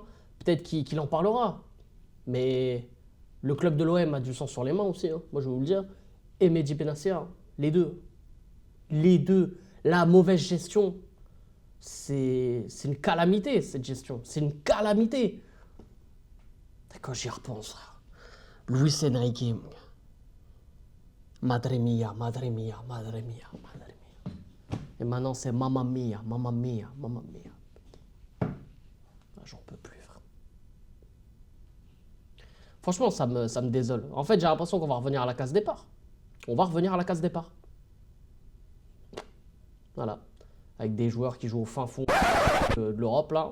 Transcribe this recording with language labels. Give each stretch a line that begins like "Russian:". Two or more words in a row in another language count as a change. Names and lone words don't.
French: Peut-être qu'il en parlera. Mais le club de l'OM a du sang sur les mains aussi, hein. Moi je vais vous le dire. Et Mehdi Benassia, les deux. Les deux. La mauvaise gestion. C'est une calamité, cette gestion. C'est une calamité. Et quand j'y repense, frère. Luis Enrique.
Spanish: Madre mia, madre mia, madre mia, madre mia.
French: Et maintenant, c'est
Italian: mamma mia, mamma mia, mamma mia.
French: Ah, j'en peux plus, frère. Franchement, ça me désole. En fait, j'ai l'impression qu'on va revenir à la case départ. On va revenir à la case départ. Voilà. Avec des joueurs qui jouent au fin fond de l'Europe, là.